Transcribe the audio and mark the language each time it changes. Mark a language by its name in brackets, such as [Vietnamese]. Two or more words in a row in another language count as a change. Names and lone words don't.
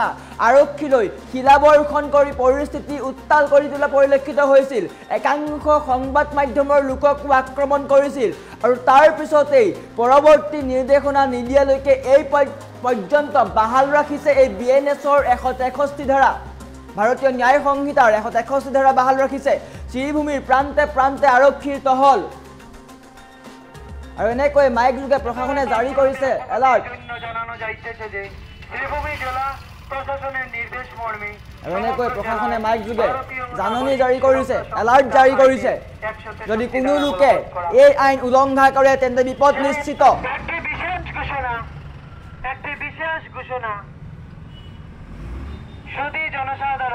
[Assamese] আৰক্ষীলৈ শিলাবৰ্ষণ কৰি পৰিস্থিতি উত্তাল কৰি তোলা পৰিলক্ষিত হৈছিল একাংশ সংবাদ মাধ্যমৰ লোককো আক্ৰমণ কৰিছিল আৰু তাৰ পিছতেই পৰৱৰ্তী নিৰ্দেশনা নিদিয়ালৈকে এই পৰ্যন্ত বাহাল ৰাখিছে এই বিএনএছৰ 163 ধাৰা ভাৰতীয় ন্যায় সংহিতাৰ 163 ধাৰা বাহাল ৰাখিছে শ্ৰীভূমিৰ প্ৰান্তে প্ৰান্তে আৰক্ষীৰ টহল আৰু এনেকৈ মাইক যোগে প্ৰশাসনে জাৰি কৰিছে এলাৰ্ট [Bangla] জানানো যাইতেছে যে শ্ৰীভূমি জেলা প্ৰশাসনের নিৰ্দেশ মৰ্মে [Assamese] আৰু এনেকৈ প্ৰশাসনে মাইক যোগে জাননী জাৰি কৰিছে এলাৰ্ট জাৰি কৰিছে যদি কোনো লোকে এই আইন উলংঘা কৰে তেন্তে বিপদ নিশ্চিত [Bangla] একটি বিশেষ ঘোষণা যদি জনসাধারণ